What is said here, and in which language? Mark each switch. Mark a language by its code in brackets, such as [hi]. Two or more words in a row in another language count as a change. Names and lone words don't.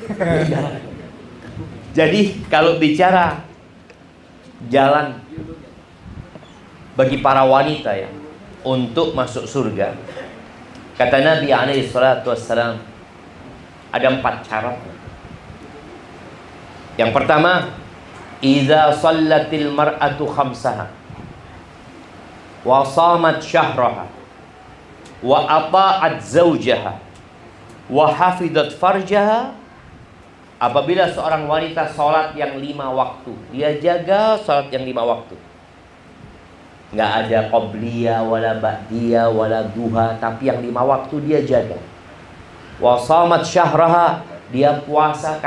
[id] Jadi kalau bicara jalan bagi para wanita ya untuk masuk surga, kata Nabi SAW ada 4 syarat. Yang pertama, [ar] إذا صلت المرأة خمسها وصامت شهرها وأطاعت زوجها وحفظت فرجها. [id] Apabila seorang wanita sholat yang 5 waktu, dia jaga sholat yang 5 waktu, nggak ada [ar] قبلية ولا بعدية ولا ضحى, [id] tapi yang 5 waktu dia jaga. [ar] وصامت شهرها, [id] dia puasa.